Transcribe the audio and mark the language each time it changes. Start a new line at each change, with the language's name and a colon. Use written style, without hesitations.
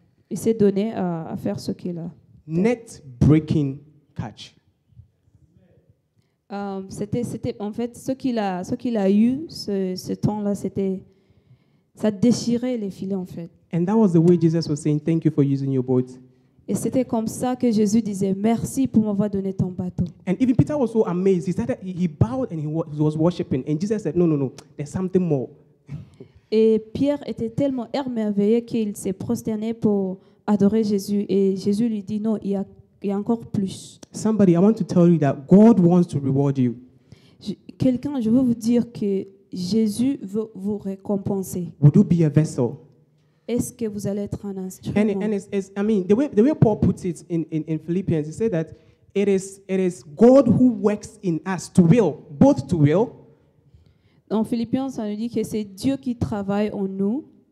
French: Il s'est donné à faire ce qu'il a.
English: Net-breaking catch.
French: C'était en fait ce qu'il a eu ce temps-là, ça déchirait les filets en fait.
English: And that was the way Jesus was saying, thank you for using your boat.
French: Et c'était comme ça que Jésus disait merci pour m'avoir donné ton bateau.
English: And even Peter was so amazed. He bowed and he was worshiping. And Jesus said, no, there's something more.
French: Et Pierre était tellement émerveillé qu'il s'est prosterné pour adorer Jésus. Et Jésus lui dit non, il y a encore plus.
English: Somebody, I want to tell you that God wants to reward you.
French: Quelqu'un, je veux vous dire que Jésus veut vous récompenser.
English: Would you be a vessel?
French: Est-ce que vous allez être un instrument?
English: And it's I mean, the way Paul puts it in Philippians, he said that it is God who works in us to will, both to will.
French: Dans Philippiens, ça nous dit que c'est Dieu qui travaille en nous.